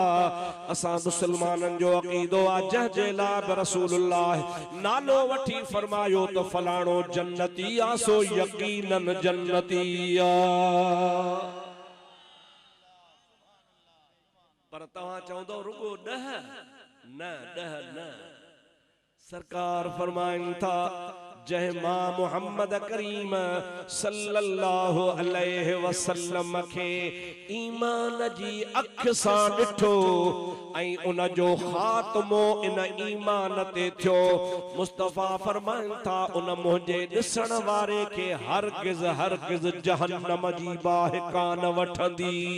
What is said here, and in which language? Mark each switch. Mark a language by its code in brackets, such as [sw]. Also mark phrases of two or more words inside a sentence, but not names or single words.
[sd] असां मुसलमानन जो अकीदो आ जह जे लाइ रसूलुल्लाह नालो वठी फरमायो तो फलाणो जन्नती आ सो यकीनन जन्नतिया। पर तव्हां चवंदो रुगो ॾह न, ॾह न। सरकार फरमाइनि था जंहिं मां मुहम्मद करीम [ar] صلى الله عليه وسلم [sd] खे ईमान जी अख सां ॾिठो ऐं उन जो ख़ात्मो इन ईमान ते थियो। मुस्तफ़ा फरमाइनि था उन मुंहिंजे ॾिसण वारे खे हरगिज़ हरगिज़ जहन्नम जी बाहि कान वठंदी।